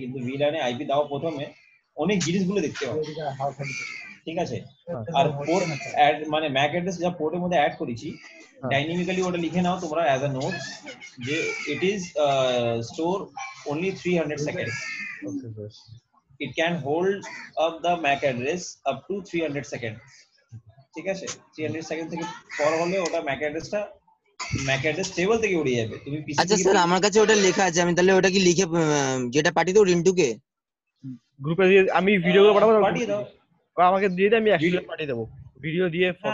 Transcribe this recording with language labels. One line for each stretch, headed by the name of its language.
Bangla: কিন্তু ভিলানে আইপি দেওয়া প্রথমে অনেক জিনিসগুলো দেখতে হবে, ঠিক আছে? আর পোর্ট অ্যাড মানে ম্যাক অ্যাড্রেস যা পোর্টের মধ্যে অ্যাড করেছি, ডাইনামিক্যালি ওটা লিখে নাও তোমরা
English: as a note
Bangla: যে
English: It is store only 300 seconds.
Bangla: Okay sir.
English: It can hold up the MAC address up to 300 seconds.
Bangla: ঠিক আছে? 300 সেকেন্ড থেকে পর হলে ওটা MAC অ্যাড্রেসটা MAC অ্যাড্রেস টেবিল থেকে উড়ে যাবে। তুমি পিসি আচ্ছা স্যার আমার কাছে ওটা লেখা আছে, আমি তাহলে ওটা কি লিখে যেটা পাঠিয়ে দেবো রিন্টুকে? গ্রুপে দিয়ে আমি ভিডিও করে পাঠাবো, পাঠিয়ে দাও। আমাকে দিয়ে দিয়ে আমি একসাথে পাঠিয়ে দেবো, ভিডিও দিয়ে ফটো